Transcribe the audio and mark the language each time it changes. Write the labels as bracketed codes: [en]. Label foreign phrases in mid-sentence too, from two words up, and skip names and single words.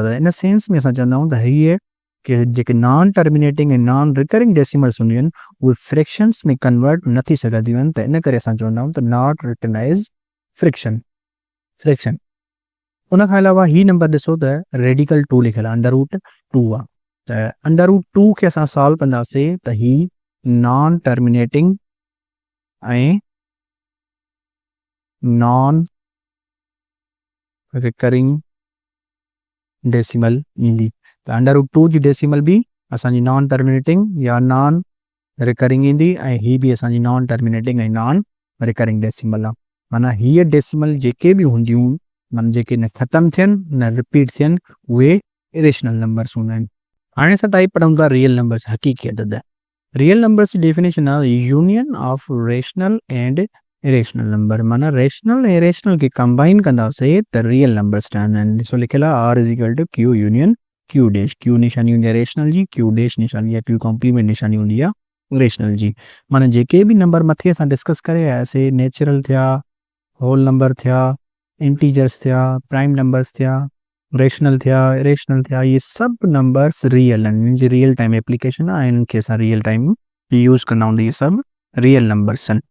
[sd] त इन सेंस में असां चवंदा आहियूं त हीअ कि जेके [en] non terminating [sd] ऐं [en] non recurring decimals [sd] हूंदियूं आहिनि उहे फ्रैक्शंस में कन्वर्ट न थी सघंदियूं आहिनि, त इन करे असां चवंदा आहियूं त [en] not written as fraction. [sd] उन खां अलावा ही नंबर ॾिसो त रेडिकल 2 लिखियलु आहे, √2 आहे। त √2 खे असां सॉल्व कंदासीं त ही [en] non terminating [sd] ऐं [en] non recurring decimal [sd] ईंदी। त √2 जी डेसिमल बि असांजी [en] non terminating [sd] या [en] non recurring [sd] ईंदी ऐं ही बि असांजी [en] non terminating [sd] ऐं [en] non recurring decimal [sd] आहे। माना हीअ डेसिमल जेके बि हूंदियूं माना जेके न ख़तमु थियनि न रिपीट थियनि उहे [en] irrational numbers [sd] हूंदा आहिनि। हाणे असां टाइप पढ़ूं था [en] real numbers, [sd] हक़ीक़ी अदद। [en] real numbers जी डेफिनेशन आहे union of rational and irrational number, [sd] माना रेशनल ऐं इरेशनल खे कंबाइन कंदासीं त [en] real numbers [sd] ठहंदा आहिनि। ॾिसो लिखियलु आहे R = [en] Q union Q dash. [sd] Q निशानी हूंदी आहे रेशनल जी, [en] Q dash [sd] निशानी या [en] Q complement [sd] निशानी हूंदी आहे रेशनल जी। माना जेके बि नंबर मथे असां डिस्कस करे आयासीं, नेचुरल थिया, [en] whole number [sd] थिया, इंटीजर्स थिया, [en] prime numbers [sd] थिया, रेशनल थिया, इरेशनल थिया, ये सभु नंबर्स रियल आहिनि, इन्हनि जी [en] real time application [sd] आहे ऐं इन्हनि खे असां [en] real time use [sd] कंदा हूंदा, इहे सभु [en] real numbers [sd] आहिनि।